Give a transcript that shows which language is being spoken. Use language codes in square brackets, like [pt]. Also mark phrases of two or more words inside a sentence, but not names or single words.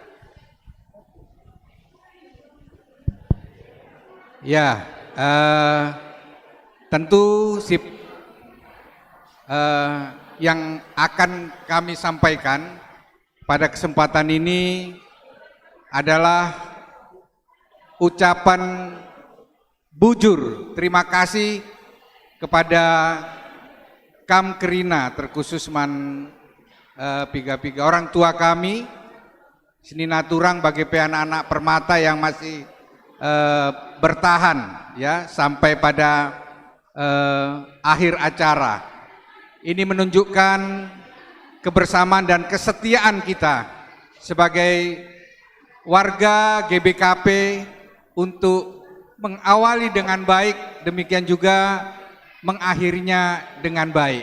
[id] Ya, tentu yang akan kami sampaikan pada kesempatan ini adalah ucapan bujur terima kasih kepada [btx] Kam Kerina, [id] terkhusus piga-piga orang tua kami, Seninaturang bagi anak-anak permata yang masih bertahan ya sampai pada akhir acara. Ini menunjukkan kebersamaan dan kesetiaan kita sebagai warga GBKP untuk mengawali dengan baik, demikian juga mengakhirinya dengan baik.